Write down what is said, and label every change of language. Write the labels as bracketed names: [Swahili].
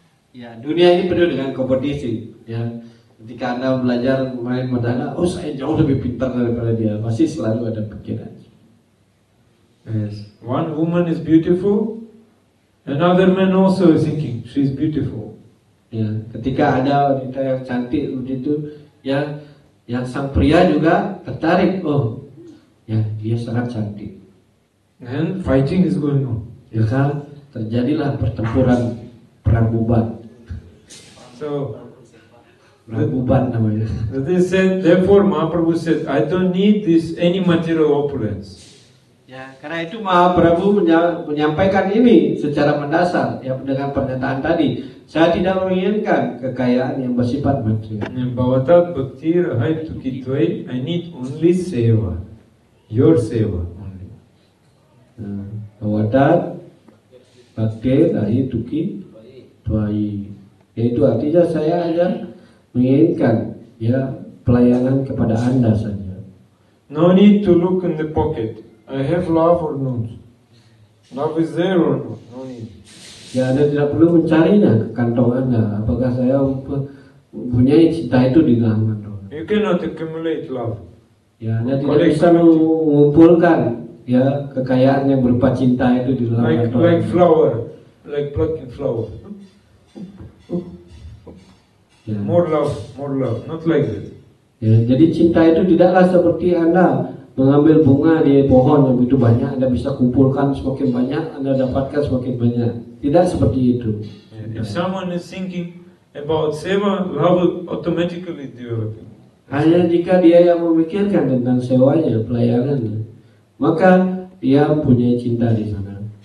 [Indonesian] Ya dunia ini penuh dengan kompetisi. Ya ketika Anda belajar main merdanga, oh saya jauh lebih pintar daripada dia. Masih selalu ada pikiran. [English] Yes. One woman is beautiful. Another man also is thinking she's beautiful. [Indonesian] Ya, ketika ada wanita yang cantik begitu, yang sang pria juga tertarik. Oh, ya dia sangat cantik. [English] And fighting is going on. [Indonesian] Ya kan, terjadilah pertempuran perang buban. [English] So [Indonesian] Perang buban namanya. [English] they said, therefore Mahaprabhu said, I don't need this any material opulence. [Indonesian] Ya, karena itu Mahaprabhu menyampaikan ini secara mendasar ya dengan pernyataan tadi. Saya tidak menginginkan kekayaan yang bersifat material. [Sanskrit] Bhavatat bhakti rahai tukitvai, [English] I need only seva. Your seva only. [Sanskrit] Bhavatat bhakti rahi tuki tvai. [Indonesian] Yaitu artinya saya hanya menginginkan ya pelayanan kepada Anda saja. [English] No need to look in the pocket. I have love or not? Love is there or not? No need. [Indonesian] Ya Anda tidak perlu mencarinya ke kantong Anda. Apakah saya mempunyai cinta itu di dalam kantong? [English] You cannot accumulate love. [Indonesian] Ya Anda tidak bisa mengumpulkan ya kekayaan yang berupa cinta itu di dalam kantong. [English] Like flower, like plucking flower. [Indonesian] Ya. [English] More love, not like that. [Indonesian] Ya, jadi cinta itu tidaklah seperti Anda mengambil bunga di pohon yang begitu banyak, Anda bisa kumpulkan semakin banyak, Anda dapatkan semakin banyak. Tidak seperti itu. [English] If someone is thinking about seva, love will automatically developing. [Indonesian] Hanya jika dia yang memikirkan tentang sewanya, pelayanannya, maka dia punya cinta di sana.